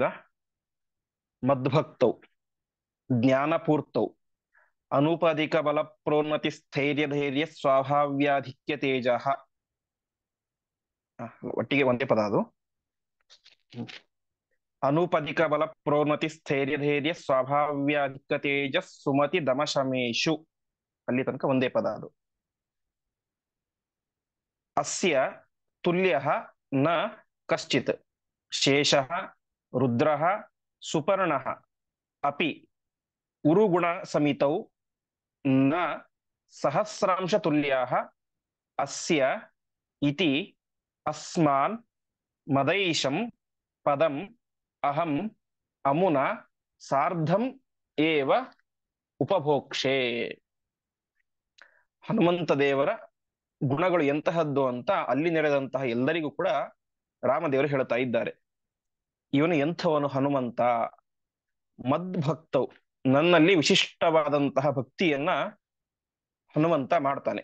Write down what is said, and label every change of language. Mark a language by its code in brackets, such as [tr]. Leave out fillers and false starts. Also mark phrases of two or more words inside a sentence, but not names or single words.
[sa] ಮದ್ಭಕ್ತೌ ಜ್ಞಾನಪೂರ್ತೌ ಅನುಪಧಿಕ ಬಲ ಪ್ರೋನ್ನತಿ ಸ್ಥೈರ್ಯ ಧೈರ್ಯ ಸ್ವಾಭಾವ್ಯಾಧಿಕ್ಯ ತೇಜ. [kn] ಒಟ್ಟಿಗೆ ಒಂದೇ ಪದ ಅದು. [sa] ಅನುಪಧಿಕ ಬಲ ಪ್ರೋನ್ನತಿ ಸ್ಥೈರ್ಯ ಧೈರ್ಯ ಸ್ವಾಭಾವ್ಯಾಧಿಕ್ಯ ತೇಜ ಸುಮತಿ ದಮಶಮೇಶು. [kn] ಅಲ್ಲಿ ತನಕ ಒಂದೇ ಪದ ಅದು. [sa] ಅಸ್ಯ ತುಲ್ಯಃ ನ ಕಶ್ಚಿತ್ ಶೇಷಃ ರುದ್ರಃ ಸುಪರ್ಣಃ ಅಪಿ ಉರುಗುಣ ಸಮಿತೌ ನ ಸಹಸ್ರಾಂಶ ತುಲ್ಯಾಃ ಅಸ್ಯ ಇತಿ ಅಸ್ಮಾನ್ ಮದೈಶಂ ಪದಂ ಅಹಂ ಅಮುನಾ ಸಾರ್ಧಂ ಏವ ಉಪಭೋಕ್ಷೆ. [kn] ಹನುಮಂತ ದೇವರ ಗುಣಗಳು ಎಂತಹದ್ದು ಅಂತ ಅಲ್ಲಿ ನೆರೆದಂತಹ ಎಲ್ಲರಿಗೂ ಕೂಡ ರಾಮದೇವರು ಹೇಳ್ತಾ ಇದ್ದಾರೆ. ಇವನು ಎಂಥವನು ಹನುಮಂತ? ಮದ್ಭಕ್ತವು, ನನ್ನಲ್ಲಿ ವಿಶಿಷ್ಟವಾದಂತಹ ಭಕ್ತಿಯನ್ನ ಹನುಮಂತ ಮಾಡ್ತಾನೆ.